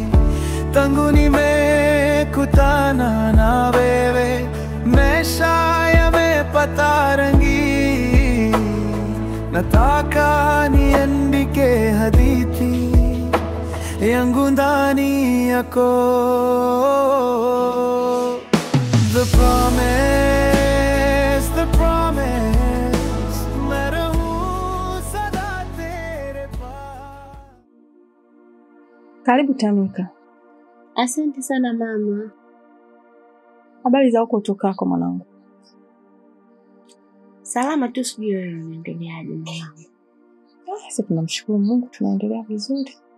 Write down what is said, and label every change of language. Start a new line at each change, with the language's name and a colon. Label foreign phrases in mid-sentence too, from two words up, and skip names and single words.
Swahili: Tangu nimekutana na wewe, maisha yamepata rangi. nataka niandike hadithi yangu ndani yako.
English: The promise, the promise,
Hindi: मैं रहूं सदा तेरे पास.
Swahili: Karibu Tamika. Asante sana mama. Habari za huko utokako mwanangu? Salama tu, sijui wewe unaendeleaje mwanangu? Sisi tunamshukuru Mungu, tunaendelea vizuri.